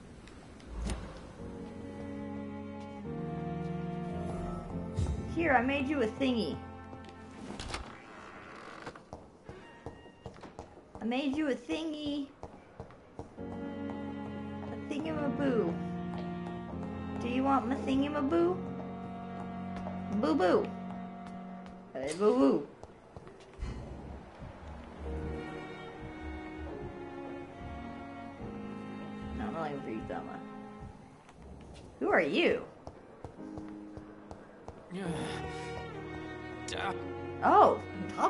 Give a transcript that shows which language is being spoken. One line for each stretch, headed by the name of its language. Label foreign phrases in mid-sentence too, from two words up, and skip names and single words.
English: Here, I made you a thingy. I made you a thingy. A thingamaboo. Do you want my thingamaboo? Boo boo. Hey, boo boo. No, I'm not even read them. Who are you? Oh, talk